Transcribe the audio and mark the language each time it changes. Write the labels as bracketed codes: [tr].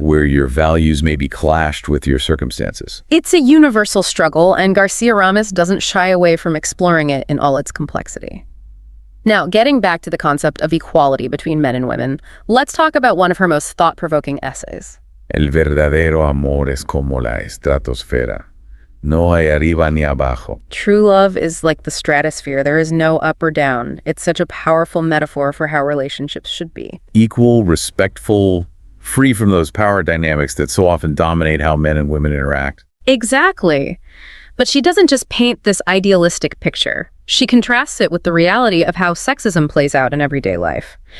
[en] Where your values may be clashed with your circumstances. It's a universal struggle, and Garcia Ramos doesn't shy away from exploring it in all its complexity. Now, getting back to the concept of equality between men and women, let's talk about one of her most thought-provoking essays. [es] El verdadero amor es como la estratosfera. No hay arriba ni abajo. [en] True love is like the stratosphere. There is no up or down. It's such a powerful metaphor for how relationships should be. Equal, respectful, free from those power dynamics that so often dominate how men and women interact. Exactly. But she doesn't just paint this idealistic picture. She contrasts it with the reality of how sexism plays out in everyday life.